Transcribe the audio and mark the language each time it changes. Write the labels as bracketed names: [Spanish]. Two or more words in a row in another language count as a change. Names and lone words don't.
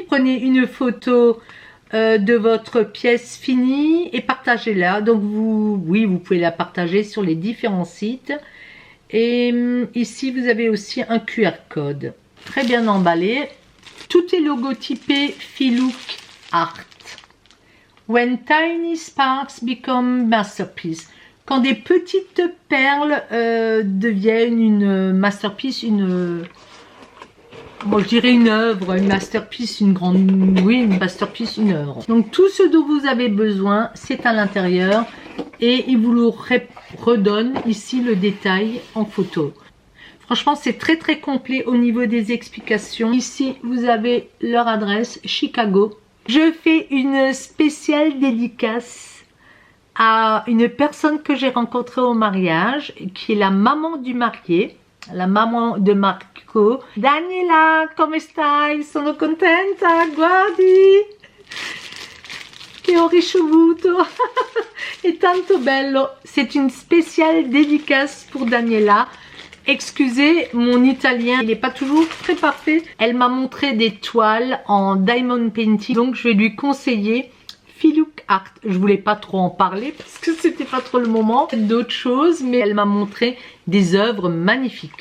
[French] Prenez une photo de votre pièce finie et partagez-la. Donc, vous pouvez la partager sur les différents sites. Et ici, vous avez aussi un QR code. Très bien emballé. Tout est logotypé Filook Art. [English] When tiny sparks become masterpiece. [French] Quand des petites perles deviennent une masterpiece, bon, je dirais une œuvre, une masterpiece, une masterpiece, une œuvre. Donc tout ce dont vous avez besoin, c'est à l'intérieur et il vous le redonne ici le détail en photo. Franchement, c'est très très complet au niveau des explications. Ici, vous avez leur adresse, Chicago. Je fais une spéciale dédicace à une personne que j'ai rencontrée au mariage, qui est la maman du marié, la maman de Marco. [Italian] Daniela, come stai? Sono contenta, guardi! Che ho ricevuto! È tanto bello! [French] C'est une spéciale dédicace pour Daniela. Excusez mon italien, il n'est pas toujours très parfait. Elle m'a montré des toiles en [English] diamond painting, [French] donc je vais lui conseiller Filouk Art. Je voulais pas trop en parler parce que c'était pas trop le moment d'autres choses, mais elle m'a montré des œuvres magnifiques.